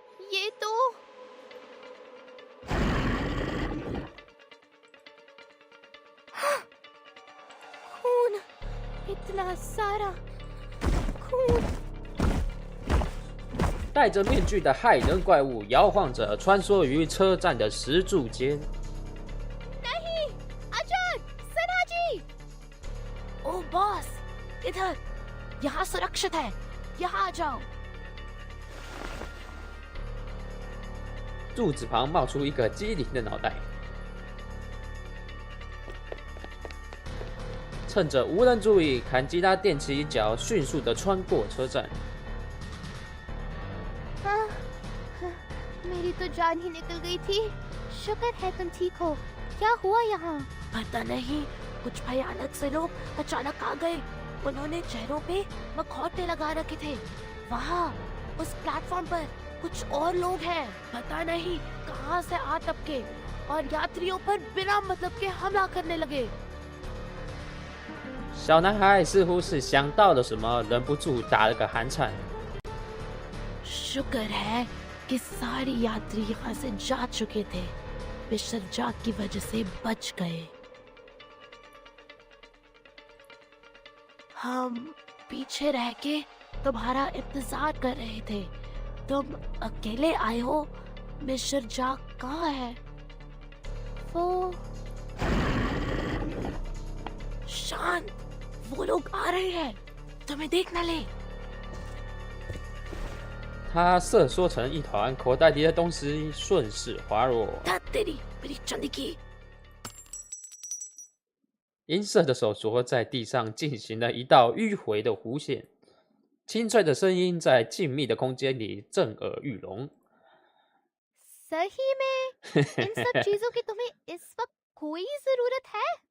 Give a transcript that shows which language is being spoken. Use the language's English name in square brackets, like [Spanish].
[Hindi] ये तो खून, इतना सारा खून。 [Chinese] 戴着面具的害人怪物摇晃着，穿梭于车站的石柱间。 [Hindi] नहीं, अजय, सिन्हा जी। ओ बॉस, इधर, यहाँ सुरक्षित है, यहाँ आ जाओ। [Chinese] 柱子旁冒出一个机灵的脑袋，趁着无人注意，坎吉拉踮起脚，迅速地穿过车站。 [Hindi] मेरी तो जान ही निकल गई थी। शुक्र है तुम ठीक हो। क्या हुआ यहाँ? पता नहीं, कुछ भयानक से लोग अचानक आ गए। उन्होंने चेहरों पे मखौटे लगा रखे थे। वहाँ उस प्लेटफॉर्म पर कुछ और लोग हैं। पता नहीं कहाँ से आ टपके और यात्रियों पर बिना मतलब के हमला करने लगे। [Chinese] 小男孩似乎是想到了什么，忍不住打了个寒颤。 [Hindi] शुक्र है कि सारे यात्री यहाँ से जा चुके थे। विसर्जन की वजह से बच गए। हम पीछे रह के तुम्हारा इंतजार कर रहे थे। तुम अकेले आए हो? मिस्टर जैक कहाँ है? वो शांत, वो लोग आ रहे हैं, तुम्हें देख न ले। [Chinese] 他瑟缩成一团，口袋里的东西顺势滑落。银色的手镯在地上进行了一道迂回的弧线，清脆的声音在静谧的空间里震耳欲聋。 [Hindi] सही में इन सब चीजों की तुम्हें इस वक्त कोई जरूरत है?